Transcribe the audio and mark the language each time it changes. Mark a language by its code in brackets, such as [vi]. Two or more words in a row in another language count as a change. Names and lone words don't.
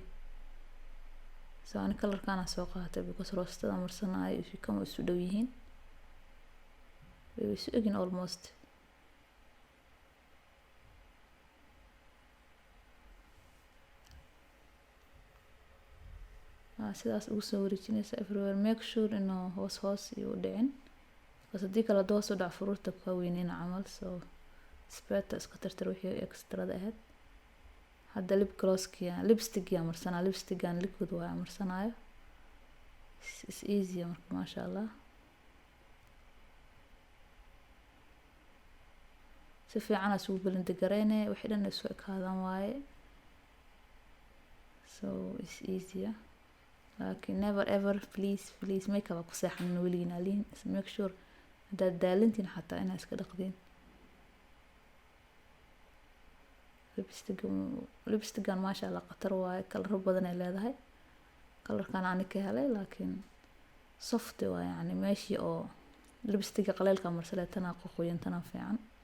[so] so ani colorkana soo qaatay because roostada marsanaayo kama isu dhow yihiin, way isu egin almost. sidaas ugu soo wareejinaysa everywhere. [en] make sure [so] inuu hoos iyo u dhicin, because haddii kale hoos u dhac faruurta ka weynina camal. so speta iska tirtir wixii extra-da ahayd. hadda [en] lip gloss- [so] kii lipstick-yaa marsanaa, lipstick-gaan liquid waa marsanaayo. [en] is easy [so] marka [ar] maasha Allah. [so] si fiican aad ugu blend gareynay wixii dhan isku ekaadaan waaye. [en] so is easy. [so] laakiin [en] never ever please makeup [so] ku seexan weligiin aliin. [en] make sure [so] hadaad daalintiin xataa inaad iska dhaqdiin. lipstick-gan [ar] maasha Allah [so] qatar waaye, color badan ay leedahay. colorkan aan ka helay laakiin soft waa, yani meeshii oo lipstick qaleelka marsalaytana qoqoyantana fiican.